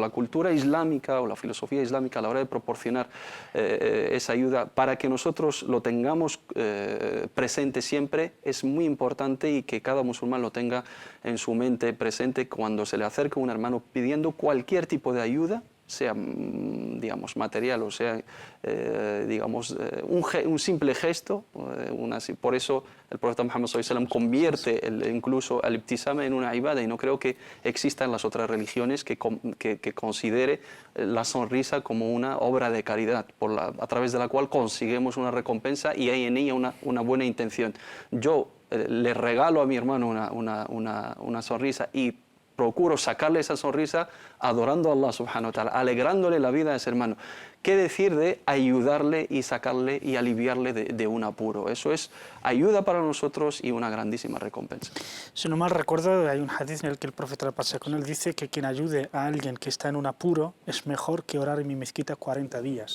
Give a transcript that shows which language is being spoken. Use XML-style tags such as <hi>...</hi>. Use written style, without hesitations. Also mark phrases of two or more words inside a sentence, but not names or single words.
<es>La cultura islámica o la filosofía islámica a la hora de proporcionar esa ayuda para que nosotros lo tengamos presente siempre es muy importante, y que cada musulmán lo tenga en su mente presente cuando se le acerca un hermano pidiendo cualquier tipo de ayuda, sea, digamos, material o sea, digamos, un simple gesto. Por eso el profeta Muhammad</es> <ar>صلى الله عليه وسلم</ar> <es>convierte incluso</es> <ar>الابتسامة</ar> <es>en una ibada, y no creo que exista en las otras religiones que considere la sonrisa como una obra de caridad a través de la cual conseguimos una recompensa y hay en ella una buena intención. Yo le regalo a mi hermano una sonrisa y procuro sacarle esa sonrisa adorando a</es> <ar>الله سبحانه وتعالى,</ar> <es>alegrándole la vida a ese hermano. ¿Qué decir de ayudarle y sacarle y aliviarle de un apuro? Eso es ayuda para nosotros y una grandísima recompensa. Si no mal recuerdo, hay un hadith en el que el profeta, la paz sea con él, dice que quien ayude a alguien que está en un apuro es mejor que orar en mi mezquita 40 días.</es>